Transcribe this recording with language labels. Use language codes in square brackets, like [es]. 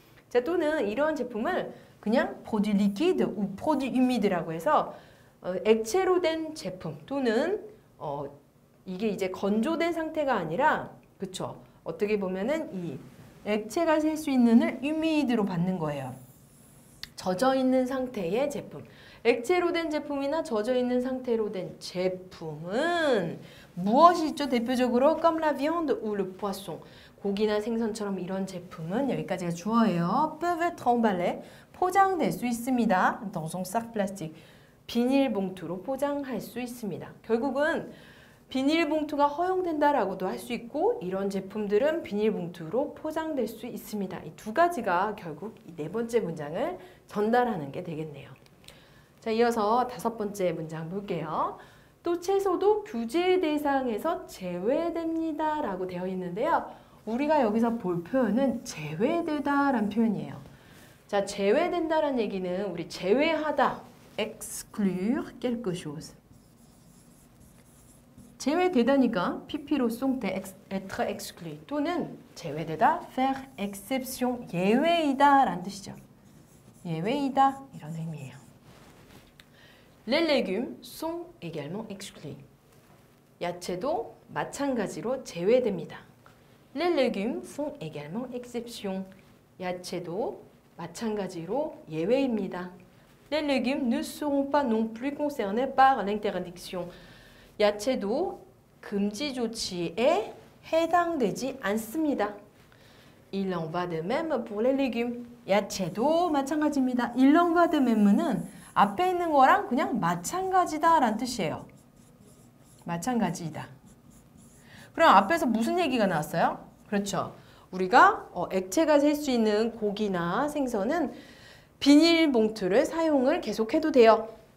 [ko] 자, 또는 이러한 제품을 그냥 [fr] produit liquide, produit humide [ko] 라고 해서 액체로 된 제품 또는 이게 이제 건조된 상태가 아니라, 그쵸? 어떻게 보면은 이 액체가 셀 수 있는을 humide로 받는 거예요. 젖어 있는 상태의 제품. 액체로 된 제품이나 젖어 있는 상태로 된 제품은 무엇이 있죠? 대표적으로 [fr] comme la viande ou le poisson. [ko] 고기나 생선처럼 이런 제품은 여기까지가 주어예요. [fr] peuvent être emballés. [ko] 포장될 수 있습니다. [fr] dans un sac plastique. [ko] 비닐봉투로 포장할 수 있습니다. 결국은 비닐봉투가 허용된다라고도 할 수 있고 이런 제품들은 비닐봉투로 포장될 수 있습니다. 이 두 가지가 결국 이 네 번째 문장을 전달하는 게 되겠네요. 자, 이어서 다섯 번째 문장 볼게요. 또 채소도 규제 대상에서 제외됩니다 라고 되어 있는데요. 우리가 여기서 볼 표현은 제외되다라는 표현이에요. 자, 제외된다라는 얘기는 우리 제외하다, [fr] exclure quelque chose. [ko] 제외되다니까 PP로 쏨때 [fr] être exclu [ko] 또는 제외되다 [fr] faire exception, [ko] 예외이다라는 뜻이죠. 예외이다 이런 의미예요. [fr] Les légumes sont également exclus. [ko] 야채도 마찬가지로 제외됩니다. [fr] Les légumes sont également exception. [ko] 야채도 마찬가지로 예외입니다. [fr] Les légumes ne seront pas non plus concernés par l'interdiction. [ko] 야채도 금지 조치에 해당되지 않습니다. [fr] Il en va de même pour les légumes. [ko] 야채도 마찬가지입니다. [fr] Il en va de même [ko] 는 앞에 있는 거랑 그냥 마찬가지다 라는 뜻이에요. 마찬가지이다. 그럼 앞에서 무슨 얘기가 나왔어요? 그렇죠. 우리가 액체가 셀 수 있는 고기나 생선은 비닐봉투를 사용을 계속해도 돼요.